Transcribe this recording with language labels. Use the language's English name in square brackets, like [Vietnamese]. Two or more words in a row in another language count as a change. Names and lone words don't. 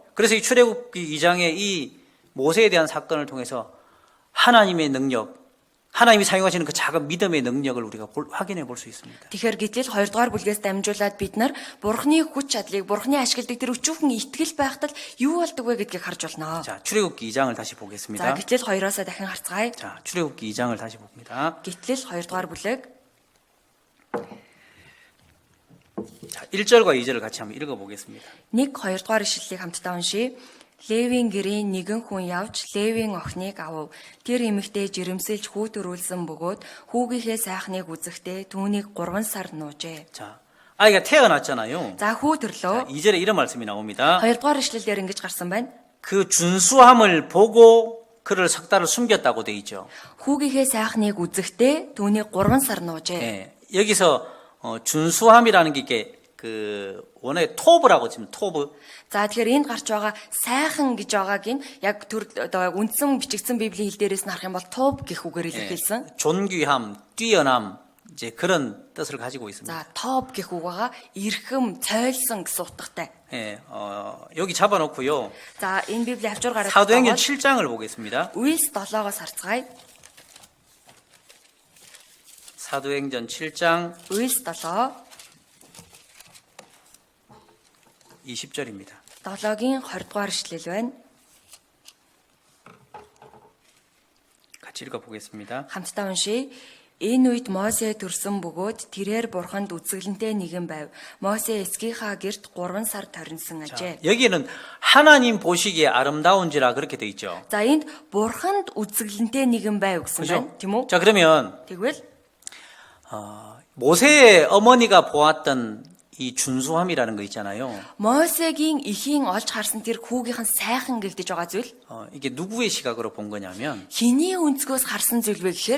[Korean] 그래서 이 출애굽기 2장의 이 모세에 대한 사건을 통해서 하나님의 능력, 하나님이 사용하시는 그 작은 믿음의 능력을 우리가 확인해 볼 수 있습니다. [Mongolian] Тэгэхээр гэтэл 2 дугаар бүлгээс дамжуулаад бид нар бурханы хүч чадлыг, бурханы ашигладаг тэр өчүүхэн итгэл байхад л юу болдог вэ гэдгийг харж болно. [Korean] 자, 출애굽기 2장을 다시 [Mongolian] За [Korean] 보겠습니다. [Mongolian] гэтэл 2-оосоо дахин харцгаая. [Korean] 자, 출애굽기 2장을 다시 봅니다. [Mongolian] Гэтэл 2 дугаар бүлэг [Korean] 자, 1절과 2절을 같이 한번 읽어 보겠습니다. [Mongolian] 1, 2 дугаар ишлэлийг хамтдаа уншийе. Левийн гэрийн нэгэн хүн явж Левийн охиныг авав. Тэр эмэгтэй жирэмсэлж хүү төрүүлсэн бөгөөд хүүгийнхээ сайхныг үзэхдээ түүнийг 3 сар нуужээ. [Korean] 자, 아이가 태어났잖아요. [Mongolian] За хүү [Korean] 자, [Mongolian] төрлөө. [Korean] 2절에 이런 말씀이 나옵니다. [Mongolian] 2 дугаар ишлэлээр ингэж гарсан байна. [Korean] 그 준수함을 보고 그를 석 달을 숨겼다고 돼 있죠. [Mongolian] Хүүгийнхээ сайхныг үзэхдээ түүнийг 3 сар нуужээ. [Korean] 예, 여기서 준수함이라는 게 이게 그 원어의 토브라고 지금 토브. [Mongolian] За тэгэхээр энд гарч байгаа сайхан гэж байгааг нь яг төр одоо үндсэн бичигдсэн библийн хэл дээрээс нь харах юм бол тууп гэх үгээр илэрхийлсэн. [Korean] 존귀함, 뛰어남 이제 그런 뜻을 가지고 있습니다. [Mongolian] За топ гэх үг байгаа эрхэм, цойлсон гэсэн утгатай. [Korean] 예, 여기 잡아놓고요. [Mongolian] За энэ библийн авчуур гараад [Korean] 사도행전 7장을 보겠습니다. [Mongolian] Үйлс 7-оос харцгаая. [Korean] 사도행전 7장 [Mongolian] Үйлс 7 [Korean] 20절입니다. [Mongolian] 7-гийн 20 дугаар ишлэл байна. [Korean] 같이 읽어보겠습니다. [Mongolian] Хамтдаа уншийе. Энэ үед Мосе төрсөн бөгөөд тэрээр бурханд үзэсгэлэнтэй нэгэн байв. Мосе эцгийнхаа гэрт 3 сар торинсон ажээ. [Korean] 여기에는 하나님 보시기에 아름다운지라 그렇게 돼 있죠. [Mongolian] За энд бурханд үзэсгэлэнтэй нэгэн байв гэсэн байна. [Korean] 그죠? [Mongolian] Тийм үү? [Korean] 자, 그러면 [Mongolian] Тэгвэл [Korean] 모세의 어머니가 보았던 이 준수함이라는 거 있잖아요. [Mongolian] Мосегийн эхийн олж харсан тэр хүүгийнхэн сайхан гэгдэж байгаа зүйл [Korean] 이게 누구의 시각으로 본 거냐면 [Mongolian] хэний өнцгөөс харсан зүйл вэ гэхээр